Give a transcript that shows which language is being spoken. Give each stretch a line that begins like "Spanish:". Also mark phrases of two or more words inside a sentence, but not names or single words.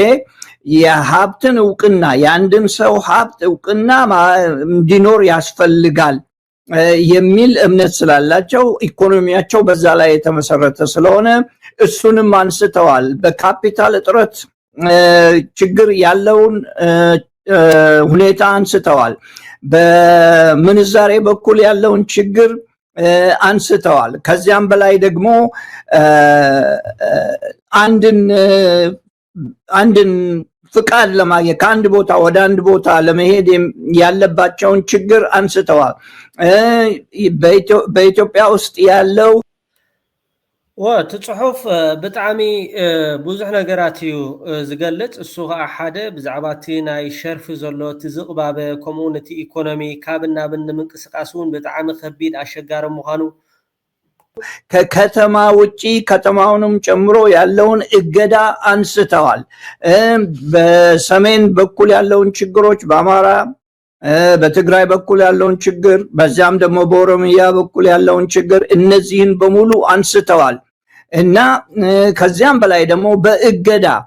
Amharic: የሀብትን እውቅና፣ የአንድን ሰው ሀብት እውቅና እንዲኖር ያስፈልጋል የሚል እምነት ስላላቸው ኢኮኖሚያቸው በዛ ላይ የተመሰረተ ስለሆነ እሱንም አንስተዋል። በካፒታል እጥረት ችግር ያለውን ሁኔታ አንስተዋል። በምንዛሬ በኩል ያለውን ችግር አንስተዋል። ከዚያም በላይ ደግሞ አንድን ፍቃድ ለማግኘት ከአንድ ቦታ ወደ አንድ ቦታ ለመሄድ ያለባቸውን ችግር አንስተዋል። በኢትዮጵያ ውስጥ ያለው
Tigrinya: ትጽሑፍ ብጣዕሚ ብዙሕ ነገራት እዩ ዝገልጽ። እሱ ከዓ ሓደ ብዛዕባ እቲ ናይ ሸርፊ ዘሎ እቲ ዝቕባበ ከምኡውን እቲ ኢኮኖሚ ካብን ናብን ንምንቅስቃስ እውን ብጣዕሚ ከቢድ ኣሸጋሪ ምዃኑ
Amharic: ከከተማ ውጪ ከተማውንም ጨምሮ ያለውን እገዳ አንስተዋል። በሰሜን በኩል ያለውን ችግሮች፣ በአማራ በትግራይ በኩል ያለውን ችግር፣ በዚያም ደግሞ በኦሮሚያ በኩል ያለውን ችግር፣ እነዚህን በሙሉ አንስተዋል እና ከዚያም በላይ ደግሞ በእገዳ